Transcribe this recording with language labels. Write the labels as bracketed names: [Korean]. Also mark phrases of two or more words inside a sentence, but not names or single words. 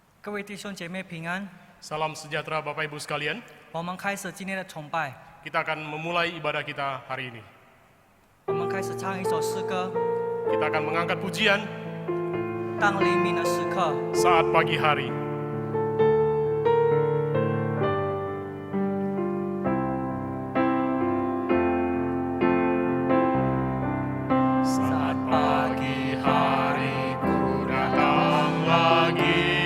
[Chinese] 各位弟兄姐妹平安。 [Indonesian] Salam sejahtera Bapak Ibu sekalian. [Chinese] 我们开始今天的崇拜。 [Indonesian] Kita akan memulai ibadah kita hari ini. [Chinese] 我们开始唱一首诗歌。 [Indonesian] Kita akan mengangkat pujian [Chinese] 当黎明的时刻， [Indonesian] saat pagi hari. Saat pagi hari ku datang lagi